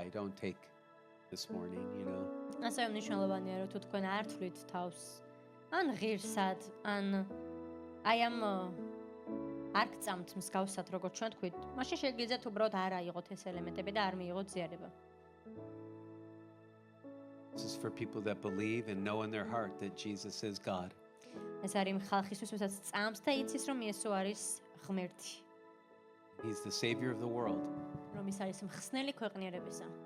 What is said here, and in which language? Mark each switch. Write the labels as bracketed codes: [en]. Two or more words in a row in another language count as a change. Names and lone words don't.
[en] Don't take this morning, you know. [ka] ასევე მნიშვნელოვანია, რომ თუ თქვენ არ თვლით თავს, ან ღირსად, ან აი ამ არ გწამთ მსგავსად, როგორც ჩვენ თქვით, მაშინ შეგიძლიათ უბრალოდ არ აიღოთ ეს ელემენტები და არ მიიღოთ ზიარება. [en] This is for people that believe and know in their heart that Jesus is God. [ka] ეს არის იმ ხალხისთვის, ვისაც წამს და იცის, რომ იესო არის ღმერთი. [en] He's the savior of the world. [ka] რომ ის არის მხსნელი ქვეყნიერებისა.